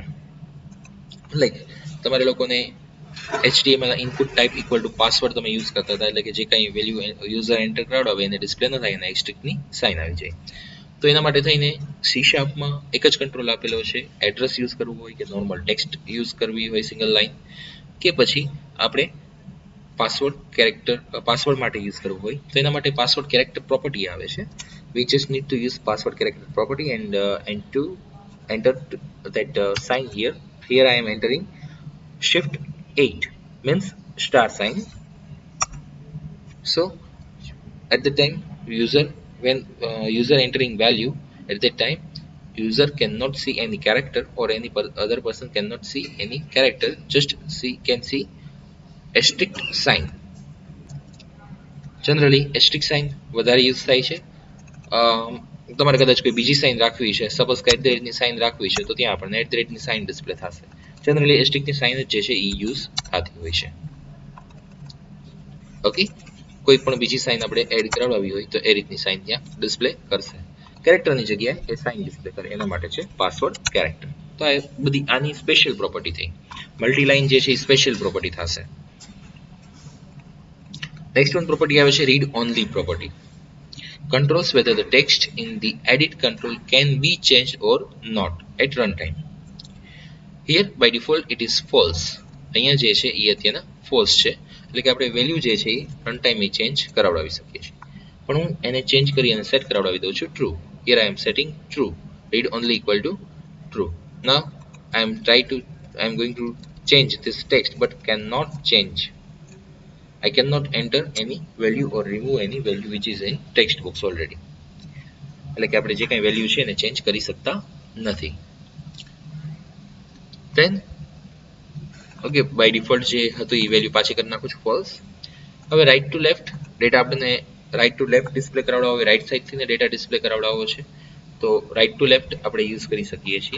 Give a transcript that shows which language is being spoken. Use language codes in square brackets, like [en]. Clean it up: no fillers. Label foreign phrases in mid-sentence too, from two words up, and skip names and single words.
[gu] લાઈક તમારે લોકોને [en] HTML input type equal to password [gu] તમે યુઝ કરતા હતા, એટલે કે જે કંઈ વેલ્યુ યુઝર એન્ટર કરાવડાવે એને ડિસ્પ્લે ન થાય અને એસ્ટ્રિક્ટની સાઇન આવી જાય. તો એના માટે થઈને C# એક જ કંટ્રોલ આપેલો છે. એડ્રેસ યુઝ કરવું હોય કે [en] normal text [gu] યુઝ કરવી હોય સિંગલ લાઇન, કે પછી આપણે પાસવર્ડ માટે યુઝ કરવું હોય તો એના માટે [en] password character property [gu] આવે છે. [en] We just need to use password character property and to enter that sign here. Here I am entering shift 8 means star sign. So at the time user entering value, at that time user cannot see any character or any other person cannot see any character, just can see asterisk sign. [gu] જનરલી [en] asterisk sign [gu] વધારે યુઝ થાય છે તમારે કદાચ કોઈ બીજી સાઇન રાખવી છે, સપોઝ કે @ ની સાઇન રાખવી છે, તો ત્યાં આપણને @ ની સાઇન ડિસ્પ્લે થશે. જનરલી એસ્ટિકની સાઇન જ જે છે એ યુઝ થતી હોય છે. ઓકે, કોઈ પણ બીજી સાઇન આપણે એડ કરાવવી હોય તો એ રીતની સાઇન ત્યાં ડિસ્પ્લે કરશે. કેરેક્ટરની જગ્યાએ એ સાઇન ડિસ્પ્લે કરે એના માટે છે [en] password character. [gu] તો આ બધી આની [en] special property [gu] થઈ. મલ્ટીલાઇન જે છે એ [en] special property [gu] થશે. [en] next one property [gu] આવે છે [en] read only property. Controls whether the text in the edit control can be changed or not at runtime. Here by default it is false. [gu] અહીંયા જે છે એ અત્યારના false છે, એટલે કે આપણે વેલ્યુ જે છે એ રનટાઈમ એ ચેન્જ કરાવડાવી શકીએ છીએ. પણ હું એને ચેન્જ કરી અને સેટ કરાવડાવી દઉં છું ટ્રુ. [en] Here I am setting true. Read only equal to true. Now I am going to change this text but cannot change. I cannot enter any value or remove any value which is in text box already. [gu] એટલે કે આપણે જે કંઈ વેલ્યુ છે એને ચેન્જ કરી શકતા નથી. Then ઓકે, [en] by default [gu] જે હતું એ વેલ્યુ પાછી કરી નાખું છું ફોલ્સ. હવે [en] right to left data [gu] આપણને [en] right to left [gu] ડિસ્પ્લે કરાવડાવો હોય, રાઈટ સાઈડથી ડેટા ડિસ્પ્લે કરાવડાવવો છે તો [en] right to left [gu] આપણે યુઝ કરી શકીએ છીએ.